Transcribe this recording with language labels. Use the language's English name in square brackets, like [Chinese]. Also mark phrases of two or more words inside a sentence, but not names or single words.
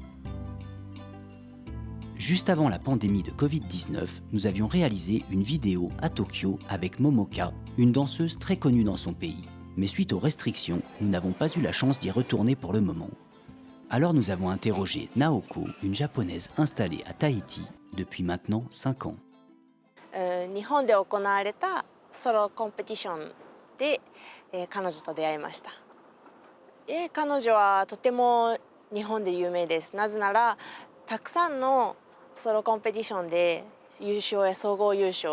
[French] Juste avant la pandémie de Covid-19, nous avions réalisé une vidéo à Tokyo avec Momoka, une danseuse très connue dans son pays. Mais suite aux restrictions, nous n'avons pas eu la chance d'y retourner pour le moment. Alors nous avons interrogé Naoko, une japonaise installée à Tahiti depuis maintenant 5 ans. [Japanese] 日本で行われたソロコンペティションで、彼女と出会いました。彼女はとても日本で有名です。なぜならたくさんのソロコンペティションで優勝や総合優勝。